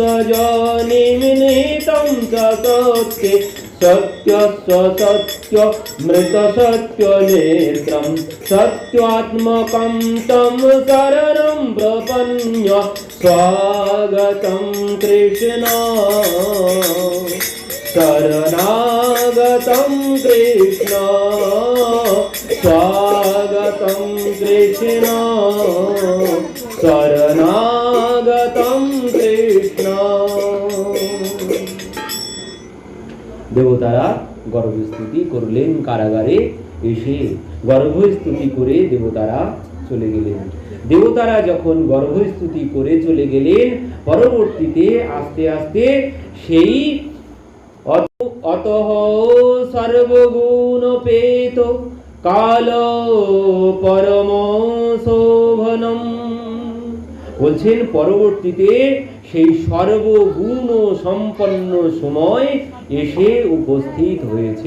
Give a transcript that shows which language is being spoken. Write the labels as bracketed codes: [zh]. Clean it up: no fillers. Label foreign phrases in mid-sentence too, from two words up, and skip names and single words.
[sa] নিমিনিতম চ সত্যে সত্যস্য সত্য মৃত সত্য নেত্রম সত্যাত্মকম তম শরণম প্রপন্ন স্বাগতম কৃষ্ণ শরণাগতম কৃষ্ণ স্বাগতম কৃষ্ণ শরণাগতম কৃষ্ণ। [bn] দেবতারা গর্ভস্তুতি করলেন কারাগারে এসে গর্ভস্তুতি করে দেবতারা চলে গেলেন। দেবতারা যখন গর্ভস্তুতি করে চলে গেলেন, পরবর্তীতে আস্তে আস্তে সেই [sa] অতঃ সর্বগুণোপেত কাল পরম শোভনম [bn] বলছেন, পরবর্তীতে সেই সর্বগুণ সম্পন্ন সময় এসে উপস্থিত হয়েছে।